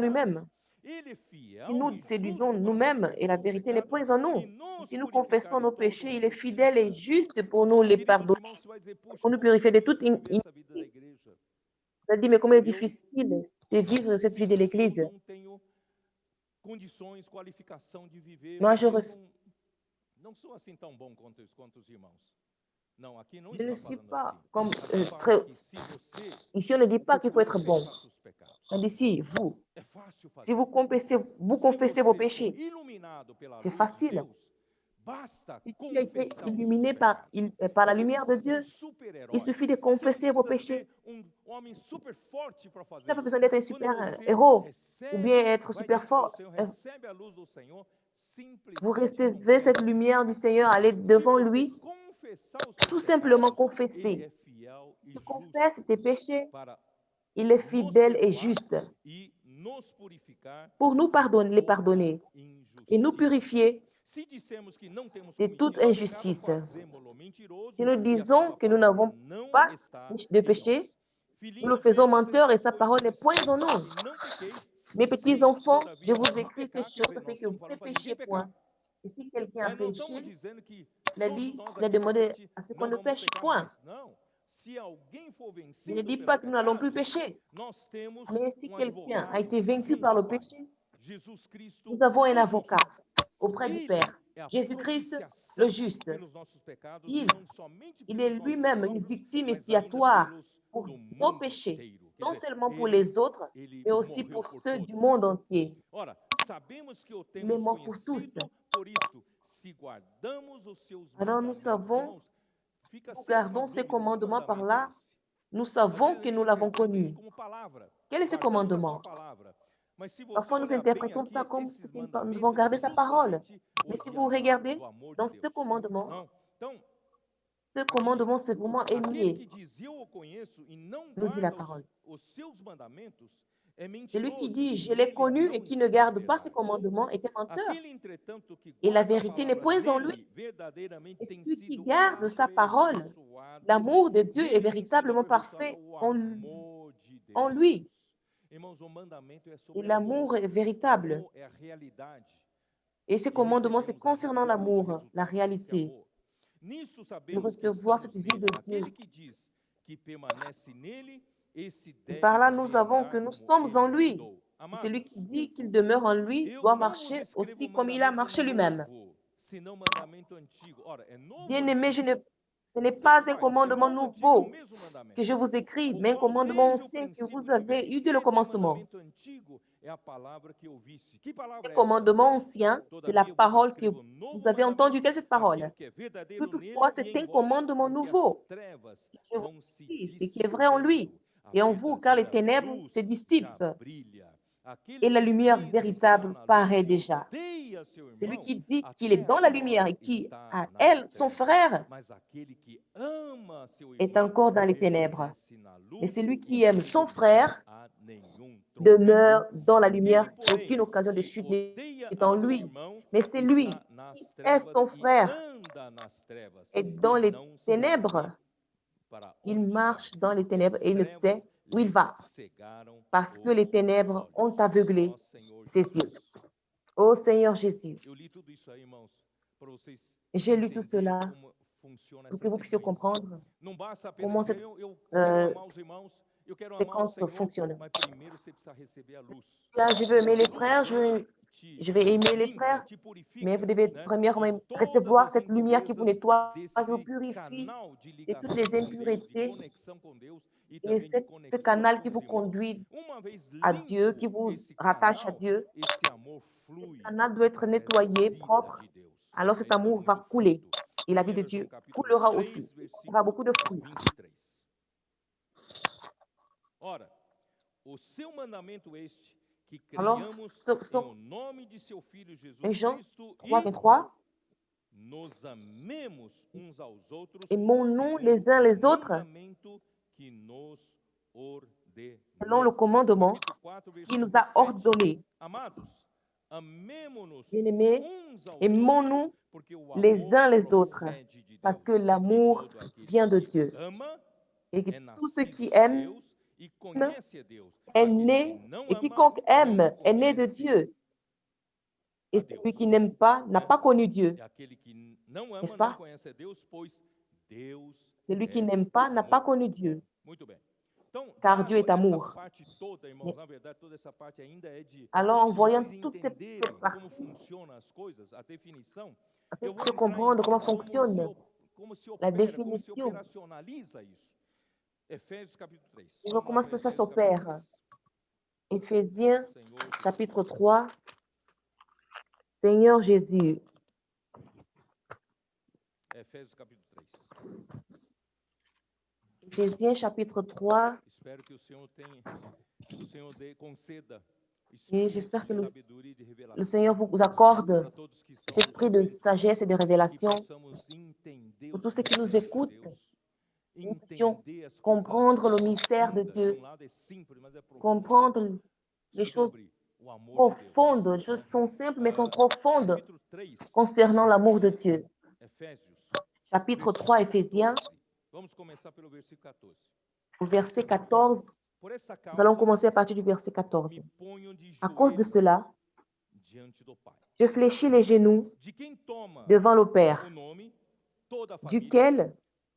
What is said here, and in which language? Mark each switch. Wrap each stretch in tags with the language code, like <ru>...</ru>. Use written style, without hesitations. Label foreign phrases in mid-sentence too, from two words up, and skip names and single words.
<pt>nossos</pt> <fr>trompons</fr> <pt>pecados,</pt> <fr>nous-mêmes.</fr> <pt>Ele é</pt> <fr>Si</fr> <pt>fiel</pt> <fr>nous</fr> <pt>e</pt> <fr>séduisons</fr> <pt>justo para nos</pt> <fr>nous-mêmes et la</fr> <pt>perdoar os</pt> <fr>vérité n'est</fr> <pt>pecados</pt> <fr>point en</fr> <pt>e</pt> <fr>nous, et</fr> <pt>nos</pt> <fr>si nous</fr> <pt>purificar</pt> <fr>confessons</fr> <pt>de</pt> <fr>nos</fr> <pt>toda</pt> <fr>péchés, il est fidèle et</fr> <pt>injustiça.</pt> <fr>juste pour nous les</fr> <pt>Queridos</pt> <fr>pardonner,</fr> <pt>irmãos, você vai dizer, poxa,</pt> <fr>pour nous</fr> <pt>como é</pt> <fr>purifier de toute</fr> <pt>difícil viver essa vida da</pt> <fr>iniquité.</fr> <pt>igreja.</pt> <fr>Je dis, mais comment est</fr> <pt>Eu</pt> <fr>difficile de vivre cette vie de</fr> <pt>sinto que eu</pt> <fr>l'Église.</fr> <pt>não tenho condições, qualificação de viver,</pt> <fr>Moi,</fr> <pt>porque eu não sou assim tão bom quanto os irmãos. Não, aqui não</pt> <fr>je ne</fr> <pt>está</pt> <fr>suis</fr> <pt>falando</pt> <fr>pas</fr> <pt>assim.</pt> <fr>comme</fr> <pt>Aqui fala que se você</pt> <fr>Ici, on ne dit pas qu'il faut être bon.</fr> <pt>confessar seus pecados,</pt> <fr>On dit si vous,</fr> <pt>é fácil</pt> <fr>si</fr> <pt>fazer.</pt> <fr>vous confessez</fr> <pt>Se</pt> <fr>vos</fr> <pt>você</pt> <fr>péchés,</fr> <pt>for iluminado pela</pt> <fr>c'est</fr> <pt>luz de</pt> <fr>facile.</fr> <pt>Deus, basta</pt> <fr>Si tu as été</fr> <pt>confessar os seus</pt> <fr>illuminé</fr> <pt>pecados.</pt> <fr>par la</fr> <pt>Você não</pt> <fr>lumière de</fr> <pt>precisa ser um</pt> <fr>Dieu,</fr> <pt>super-herói.</pt> <fr>il suffit de</fr> <pt>Você não</pt> <fr>confesser vos</fr> <pt>precisa</pt> <fr>péchés.</fr> <pt>ser homem super forte para</pt> <fr>Tu</fr> <pt>fazer</pt> <fr>n'as pas</fr> <pt>isso.</pt> <fr>besoin d'être un</fr> <pt>Quando</pt> <fr>super</fr> <pt>você</pt> <fr>héros ou</fr> <pt>recebe,</pt> <fr>bien être</fr> <pt>vai</pt> <fr>super</fr> <pt>diante</pt> <fr>fort.</fr> <pt>do Senhor, recebe a luz do Senhor, simplesmente</pt> <fr>Vous recevez</fr> <pt>confesse.</pt> <fr>cette lumière du Seigneur, allez</fr> <pt>Se</pt> <fr>devant</fr> <pt>você</pt> <fr>lui,</fr> <pt>confessar os seus</pt> <fr>tout simplement</fr> <pt>pecados, Ele</pt> <fr>confesser.</fr> <pt>é fiel e</pt> <fr>Tu</fr> <pt>justo</pt> <fr>confesses tes péchés,</fr> <pt>para</pt> <fr>il est</fr> <pt>nos</pt> <fr>fidèle et</fr> <pt>perdoar</pt> <fr>juste</fr> <pt>e nos purificar</pt> <fr>pour nous</fr> <pt>de</pt> <fr>pardonner, les</fr> <pt>toda</pt> <fr>pardonner et nous</fr> <pt>injustiça.</pt> <fr>purifier</fr> <pt>Se dissermos que não temos</pt> <fr>de toute</fr> <pt>cometido pecado,</pt> <fr>injustice.</fr> <pt>fazemo-lo mentiroso</pt> <fr>Si nous</fr> <pt>e a</pt> <fr>disons</fr> <pt>sua</pt> <fr>que nous</fr> <pt>palavra</pt> <fr>n'avons</fr> <pt>não</pt> <fr>pas</fr> <pt>está</pt> <fr>de</fr> <pt>em</pt> <fr>péché,</fr> <pt>nós.</pt> <fr>nous le</fr> <pt>Filhinhos,</pt> <fr>faisons</fr> <pt>leia-vos</pt> <fr>menteur et</fr> <pt>estas</pt> <fr>sa</fr> <pt>coisas</pt> <fr>parole</fr> <pt>no</pt> <fr>n'est point en</fr> <pt>Espírito, para</pt> <fr>nous.</fr> <pt>que não pequeis.</pt> <fr>Mes</fr> <pt>Se,</pt> <fr>petits enfants, je</fr> <pt>todavia,</pt> <fr>vous</fr> <pt>alguém</pt> <fr>écris ces</fr> <pt>pecar, quer</pt> <fr>choses</fr> <pt>dizer,</pt> <fr>afin</fr> <pt>nós</pt> <fr>que vous</fr> <pt>estamos</pt> <fr>ne</fr> <pt>falando para</pt> <fr>péchiez</fr> <pt>ninguém</pt> <fr>point.</fr> <pt>pecar.</pt> <fr>Et si quelqu'un a</fr> <pt>Nós não estamos</pt> <fr>péché,</fr> <pt>dizendo que</pt> <fr>il a</fr> <pt>todos</pt> <fr>dit,</fr> <pt>nós</pt> <fr>il a</fr> <pt>aqui para</pt> <fr>demandé</fr> <pt>frente</pt> <fr>à ce qu'on</fr> <pt>não</pt> <fr>ne</fr> <pt>vamos</pt> <fr>pêche</fr> <pt>pecar</pt> <fr>point.</fr> <pt>mais. Não. Se alguém for</pt> <fr>Je ne</fr> <pt>vencido</pt> <fr>dis</fr> <pt>pelo</pt> <fr>pas que nous n'allons plus</fr> <pt>pecado,</pt> <fr>pécher,</fr> <pt>nós temos</pt> <fr>mais si quelqu'un a</fr> <pt>advogado</pt> <fr>été vaincu</fr> <pt>junto</pt> <fr>par le</fr> <pt>ao Pai.</pt> <fr>péché,</fr> <pt>Jesus Cristo,</pt> <fr>nous avons un</fr> <pt>o justo.</pt> <fr>avocat auprès du</fr> <pt>Ele</pt> <fr>Père.</fr> <pt>é a</pt> <fr>Jésus-Christ, le</fr> <pt>propiciação</pt> <fr>juste.</fr> <pt>pelos nossos pecados</pt> <fr>Il,</fr> <pt>e não somente</pt> <fr>il est</fr> <pt>pelos nossos</pt> <fr>lui-même une</fr> <pt>próprios,</pt> <fr>victime</fr> <pt>mas ainda</pt> <fr>expiatoire</fr> <pt>pelos</pt> <fr>pour</fr> <pt>do</pt> <fr>nos</fr> <pt>mundo</pt> <fr>péchés,</fr> <pt>inteiro. Quer</pt> <fr>non</fr> <pt>dizer,</pt> <fr>seulement pour</fr> <pt>ele,</pt> <fr>les autres,</fr> <pt>ele</pt> <fr>mais aussi</fr> <pt>morreu</pt> <fr>pour</fr> <pt>por</pt> <fr>ceux</fr> <pt>todos.</pt> <fr>du monde entier.</fr> <pt>Ora, sabemos que o</pt> <fr>Il est</fr> <pt>temos</pt> <fr>mort pour tous.</fr> <pt>conhecido por isto, se guardamos os seus</pt> <fr>Alors nous</fr> <pt>mandamentos.</pt> <fr>savons,</fr> <pt>Irmãos, fica</pt> <fr>nous</fr> <pt>sempre uma</pt> <fr>gardons ces</fr> <pt>dúvida, que</pt> <fr>commandements par</fr> <pt>mandamento é</pt> <fr>là,</fr> <pt>esse?</pt> <fr>nous</fr> <pt>Às</pt> <fr>savons</fr> <pt>vezes a</pt> <fr>que</fr> <pt>gente</pt> <fr>nous l'avons</fr> <pt>interpreta isso</pt> <fr>connu.</fr> <pt>como palavra.</pt> <fr>Quel est ce</fr> <pt>Guardamos a sua</pt> <fr>commandement?</fr> <pt>palavra. Mas se você</pt> <fr>Parfois, nous</fr> <pt>olhar bem</pt> <fr>interprétons ça</fr> <pt>aqui,</pt> <fr>comme</fr> <pt>esses</pt> <fr>nous devons</fr> <pt>mandamentos</pt> <fr>garder</fr> <pt>é</pt> <fr>sa parole.</fr> <pt>justamente</pt> <fr>Mais</fr> <pt>o</pt> <fr>si</fr> <pt>de</pt> <fr>vous</fr> <pt>amar,</pt> <fr>regardez</fr> <pt>do amor de</pt> <fr>dans</fr> <pt>Deus.</pt> <fr>ce commandement,</fr> <pt>Não? Então,</pt> <fr>ce</fr> <pt>aqui</pt> <fr>commandement,</fr> <pt>diz,</pt> <fr>c'est vraiment</fr> <pt>aquele</pt> <fr>aimer,</fr> <pt>que diz eu o conheço e não</pt> <fr>nous dit la</fr> <pt>guarda</pt> <fr>parole.</fr> <pt>os seus mandamentos, é</pt> <fr>Celui qui</fr> <pt>mentiroso</pt> <fr>dit</fr> <pt>e</pt> <fr>je l'ai</fr> <pt>nele</pt> <fr>connu</fr> <pt>não</pt> <fr>et qui ne</fr> <pt>está a</pt> <fr>garde pas ses</fr> <pt>verdade.</pt> <fr>commandements est un menteur.</fr> <pt>Aquele, entretanto, que</pt> <fr>Et la</fr> <pt>guarda a</pt> <fr>vérité n'est</fr> <pt>palavra</pt> <fr>point en lui.</fr> <pt>nele, verdadeiramente</pt> <fr>Et</fr> <pt>tem</pt> <fr>celui qui</fr> <pt>sido</pt> <fr>garde sa parole,</fr> <pt>aperfeiçoado.</pt> <fr>l'amour de Dieu est</fr> <pt>Nele tem sido</pt> <fr>véritablement</fr> <pt>aperfeiçoado</pt> <fr>parfait</fr> <pt>o</pt> <fr>en</fr> <pt>amor de</pt> <fr>en</fr> <pt>Deus.</pt> <fr>lui.</fr> <pt>Irmãos, o mandamento é</pt> <fr>Et</fr> <pt>sobre</pt> <fr>l'amour</fr> <pt>amor.</pt> <fr>est</fr> <pt>O</pt> <fr>véritable.</fr> <pt>amor é a realidade.</pt> <fr>Et ce</fr> <pt>E</pt> <fr>commandement, c'est</fr> <pt>recebemos a</pt> <fr>concernant</fr> <pt>realidade, o</pt> <fr>l'amour, la</fr> <pt>resultado desse</pt> <fr>réalité,</fr> <pt>amor. Nisso</pt> <fr>de</fr> <pt>sabemos que</pt> <fr>recevoir</fr> <pt>estamos</pt> <fr>cette vie</fr> <pt>nele.</pt> <fr>de Dieu.</fr> <pt>Aquele que diz que permanece nele, esse</pt> <fr>Et</fr> <pt>deve</pt> <fr>par là,</fr> <pt>também</pt> <fr>nous savons</fr> <pt>andar</pt> <fr>que nous</fr> <pt>como</pt> <fr>sommes</fr> <pt>ele</pt> <fr>en lui.</fr> <pt>andou.</pt> <fr>Et</fr> <pt>Amados,</pt> <fr>celui qui dit qu'il demeure en lui</fr> <pt>eu</pt> <fr>doit</fr> <pt>não vos</pt> <fr>marcher</fr> <pt>escrevo</pt> <fr>aussi comme il a</fr> <pt>mandamento</pt> <fr>marché lui-même.</fr> <pt>novo, senão mandamento antigo. Ora, é novo ou</pt> <fr>Bien-aimé,</fr> <pt>antigo?</pt> <fr>ce n'est</fr> <pt>Tanto</pt> <fr>pas un</fr> <pt>faz, é</pt> <fr>commandement</fr> <pt>novo ou antigo, é o</pt> <fr>nouveau</fr> <pt>mesmo</pt> <fr>que</fr> <pt>mandamento.</pt> <fr>je vous écris,</fr> <pt>O</pt> <fr>mais un</fr> <pt>qual</pt> <fr>commandement</fr> <pt>desde o</pt> <fr>ancien que</fr> <pt>princípio</pt> <fr>vous avez</fr> <pt>tiveste.</pt> <fr>eu dès le</fr> <pt>Esse</pt> <fr>commencement.</fr> <pt>mandamento antigo é a palavra que ouviste. Que</pt> <fr>Ce</fr> <pt>palavra é esta?</pt> <fr>commandement ancien, c'est la</fr> <pt>Todavia vos</pt> <fr>parole que</fr> <pt>escrevo novo</pt> <fr>vous avez entendue.</fr> <pt>mandamento,</pt> <fr>Quelle est cette parole?</fr> <pt>aquele que é verdadeiro</pt> <fr>Toutefois,</fr> <pt>nele e</pt> <fr>c'est</fr> <pt>em</pt> <fr>un</fr> <pt>vós,</pt> <fr>commandement</fr> <pt>porque as</pt> <fr>nouveau</fr> <pt>trevas</pt> <fr>que je vous</fr> <pt>vão se</pt> <fr>dis, et qui est vrai en lui</fr> <pt>dissipando. A</pt> <fr>et en vous, car les</fr> <pt>verdadeira</pt> <fr>ténèbres</fr> <pt>luz</pt> <fr>se</fr> <pt>já</pt> <fr>dissipent</fr> <pt>brilha. Aquele</pt> <fr>et la</fr> <pt>que</pt> <fr>lumière</fr> <pt>diz estar</pt> <fr>véritable</fr> <pt>na</pt> <fr>paraît</fr> <pt>luz e</pt> <fr>déjà.</fr> <pt>odeia seu</pt> <fr>Celui</fr> <pt>irmão,</pt> <fr>qui dit qu'il est</fr> <pt>até</pt> <fr>dans la</fr> <pt>agora</pt> <fr>lumière et qui</fr> <pt>está</pt> <fr>a</fr> <pt>nas</pt> <fr>elle, son</fr> <pt>trevas.</pt> <fr>frère,</fr> <pt>Mas aquele que ama seu</pt> <fr>est</fr> <pt>irmão</pt> <fr>encore dans les ténèbres.</fr> <pt>permanece na</pt> <fr>Mais</fr> <pt>luz</pt> <fr>celui</fr> <pt>e</pt> <fr>qui aime</fr> <pt>nele</pt> <fr>son</fr> <pt>não</pt> <fr>frère</fr> <pt>há nenhum tropeço.</pt> <fr>demeure dans la lumière.</fr> <pt>Aquele, porém,</pt> <fr>Aucune occasion de</fr> <pt>que</pt> <fr>chute</fr> <pt>odeia</pt> <fr>n'est</fr> <pt>a</pt> <fr>en</fr> <pt>seu</pt> <fr>lui.</fr> <pt>irmão</pt> <fr>Mais c'est lui</fr> <pt>está</pt> <fr>qui</fr> <pt>nas</pt> <fr>est</fr> <pt>trevas</pt> <fr>son</fr> <pt>e</pt> <fr>frère</fr> <pt>anda nas trevas</pt> <fr>et dans</fr> <pt>e</pt> <fr>les</fr> <pt>não</pt> <fr>ténèbres.</fr> <pt>sabe para</pt> <fr>Il</fr> <pt>onde</pt> <fr>marche</fr> <pt>vai,</pt> <fr>dans les</fr> <pt>porque</pt> <fr>ténèbres</fr> <pt>as</pt> <fr>et il ne</fr> <pt>trevas</pt> <fr>sait où il</fr> <pt>lhe</pt> <fr>va,</fr> <pt>cegaram</pt> <fr>parce que</fr> <pt>os</pt> <fr>les ténèbres ont</fr> <pt>olhos.</pt> <fr>aveuglé</fr> <pt>Ó Senhor</pt> <fr>ses</fr> <pt>Jesus.</pt> <fr>yeux. Ô Seigneur Jésus,</fr> <pt>Eu li tudo isso aí, irmãos, para vocês</pt> <fr>j'ai lu tout</fr> <pt>entenderem</pt> <fr>cela</fr> <pt>como funciona</pt> <fr>pour</fr> <pt>essa</pt> <fr>que vous puissiez</fr> <pt>sequência.</pt> <fr>comprendre</fr> <pt>Não basta apenas</pt> <fr>comment</fr> <pt>dizer,</pt> <fr>cette</fr> <pt>eu quero euh, amar os irmãos, eu quero amar o</pt> <fr>séquence</fr> <pt>Senhor,</pt> <fr>fonctionne.</fr> <pt>mas primeiro você precisa receber a luz.</pt> <fr>Là, je veux aimer les frères, je</fr> <pt>Te</pt> <fr>vais aimer les</fr> <pt>limpa,</pt> <fr>frères,</fr> <pt>te purifica,</pt> <fr>mais vous devez</fr> <pt>né,</pt> <fr>premièrement</fr> <pt>de todas</pt> <fr>recevoir</fr> <pt>as</pt> <fr>cette lumière qui vous</fr> <pt>impurezas</pt> <fr>nettoie, qui vous</fr> <pt>desse</pt> <fr>purifie</fr> <pt>canal de</pt> <fr>de toutes</fr> <pt>ligação</pt> <fr>les</fr> <pt>com Deus, de</pt> <fr>impuretés</fr> <pt>conexão com Deus e</pt> <fr>et</fr> <pt>também de</pt> <fr>ce</fr> <pt>conexão</pt> <fr>canal</fr> <pt>com</pt> <fr>qui</fr> <pt>os</pt> <fr>vous</fr> <pt>irmãos.</pt> <fr>conduit</fr> <pt>Uma vez</pt> <fr>à Dieu, qui</fr> <pt>limpo</pt> <fr>vous</fr> <pt>esse</pt> <fr>rattache à</fr> <pt>canal,</pt> <fr>Dieu.</fr> <pt>esse amor</pt> <fr>Ce</fr> <pt>flui</pt> <fr>canal doit être</fr> <pt>através da</pt> <fr>nettoyé,</fr> <pt>vida</pt> <fr>propre,</fr> <pt>de Deus.</pt> <fr>alors</fr> <pt>Aí</pt> <fr>cet</fr> <pt>dá</pt> <fr>amour va</fr> <pt>muito</pt> <fr>couler</fr> <pt>fruto.</pt> <fr>et la vie de</fr> <pt>1 João</pt> <fr>Dieu</fr> <pt>capítulo</pt> <fr>coulera</fr> <pt>3,</pt> <fr>aussi. Il y aura</fr> <pt>versículo</pt> <fr>beaucoup de fruits.</fr> <pt>23. Ora, o seu mandamento este, que</pt> <fr>Alors,</fr> <pt>criamos</pt> <fr>ce-</fr> <pt>em o nome de seu Filho Jesus</pt> <fr>1 Jean</fr> <pt>Cristo</pt> <fr>3,</fr> <pt>e 23, nos amemos uns aos outros,</pt> <fr>aimons-nous</fr> <pt>segundo</pt> <fr>les uns les</fr> <pt>o</pt> <fr>autres</fr> <pt>mandamento que nos</pt> <fr>selon le</fr> <pt>ordenou.</pt> <fr>commandement</fr> <pt>Capítulo 4,</pt> <fr>qui nous</fr> <pt>versículo</pt> <fr>a</fr> <pt>7.</pt> <fr>ordonné.</fr> <pt>Amados, amemo-nos</pt> <fr>Bien-aimés,</fr> <pt>uns aos</pt> <fr>aimons-nous</fr> <pt>outros, porque o</pt> <fr>les</fr> <pt>amor</pt> <fr>uns les autres,</fr> <pt>procede de</pt> <fr>parce</fr> <pt>Deus.</pt> <fr>que l'amour</fr> <pt>E todo aquele</pt> <fr>vient de</fr> <pt>que</pt> <fr>Dieu.</fr> <pt>ama</pt> <fr>Et que</fr> <pt>é</pt> <fr>tous ceux</fr> <pt>nascido</pt> <fr>qui</fr> <pt>de</pt> <fr>aiment</fr> <pt>Deus e conhece a Deus.</pt> <fr>est</fr> <pt>Aquele que</pt> <fr>né,</fr> <pt>não</pt> <fr>et</fr> <pt>ama</pt> <fr>quiconque</fr> <pt>não</pt> <fr>aime est né de</fr> <pt>conhece</pt> <fr>Dieu. Et</fr> <pt>a</pt> <fr>celui</fr> <pt>Deus.</pt> <fr>qui n'aime pas n'a</fr> <pt>Né?</pt> <fr>pas connu Dieu,</fr> <pt>E aquele que não</pt> <fr>n'est-ce</fr> <pt>ama não</pt> <fr>pas?</fr> <pt>conhece a Deus, pois Deus</pt> <fr>Celui qui</fr> <pt>é</pt> <fr>n'aime pas n'a pas</fr> <pt>amor.</pt> <fr>connu Dieu,</fr> <pt>Muito bem. Então,</pt> <fr>car Dieu</fr> <pt>dado</pt> <fr>est</fr> <pt>essa</pt> <fr>amour.</fr> <pt>parte toda, irmãos, na verdade, toda essa parte ainda é</pt> <fr>Alors, en</fr> <pt>de</pt> <fr>voyant</fr> <pt>vocês</pt> <fr>toutes ces</fr> <pt>entenderem como</pt> <fr>parties,</fr> <pt>funcionam as coisas, a definição,</pt> <fr>afin</fr> <pt>eu vou</pt> <fr>de</fr> <pt>entrar em</pt> <fr>comprendre comment</fr> <pt>como</pt> <fr>fonctionne</fr> <pt>como se</pt> <fr>la</fr> <pt>opera, como se</pt> <fr>définition,</fr> <pt>operacionaliza isso. Efésios capítulo 3.</pt> <fr>et voir</fr> <pt>Vamos lá</pt> <fr>comment</fr> <pt>para</pt> <fr>ça</fr> <pt>Efésios capítulo</pt> <fr>s'opère.</fr> <pt>3.</pt> <fr>Éphésiens,</fr> <pt>Senhor Jesus.</pt> <fr>chapitre 3. Seigneur Jésus.</fr> <pt>Efésios capítulo 3.</pt> <fr>Éphésiens, chapitre 3.</fr> <pt>Espero que o Senhor conceda</pt> <fr>Et</fr> <pt>espírito</pt> <fr>j'espère que</fr> <pt>de sabedoria e de</pt> <fr>le</fr> <pt>revelação</pt> <fr>Seigneur vous accorde</fr> <pt>para todos que estão</pt> <fr>cet</fr> <pt>nos</pt> <fr>esprit de</fr> <pt>ouvindo,</pt> <fr>sagesse et de</fr> <pt>que</pt> <fr>révélation</fr> <pt>possamos entender</pt> <fr>pour</fr> <pt>os</pt> <fr>tous ceux qui nous</fr> <pt>mistérios de</pt> <fr>écoutent.</fr> <pt>Deus,</pt> <fr>Nous puissions</fr> <pt>entender as coisas</pt> <fr>comprendre le mystère de</fr> <pt>profundas. De</pt> <fr>Dieu,</fr> <pt>lado é simples, mas é profunda,</pt> <fr>comprendre les choses</fr> <pt>sobre o amor de</pt> <fr>profondes. Les</fr> <pt>Deus.</pt> <fr>choses sont simples, mais sont Ah, profondes</fr> <pt>capítulo 3,</pt> <fr>concernant l'amour de Dieu.</fr> <pt>Efésios,</pt> <fr>Chapitre</fr> <pt>versículo</pt> <fr>3, Éphésiens,</fr> <pt>14. Vamos começar pelo versículo 14.</pt> <fr>au verset 14.</fr> <pt>Por esta</pt> <fr>Nous allons</fr> <pt>causa,</pt> <fr>commencer à partir du verset 14.</fr> <pt>me ponho de</pt> <fr>À cause de</fr> <pt>joelhos</pt> <fr>cela,</fr> <pt>diante do Pai,</pt> <fr>je fléchis les genoux</fr> <pt>de quem toma</pt> <fr>devant le Père,</fr> <pt>o nome, toda a família,</pt> <fr>duquel</fr> <pt>tanto</pt>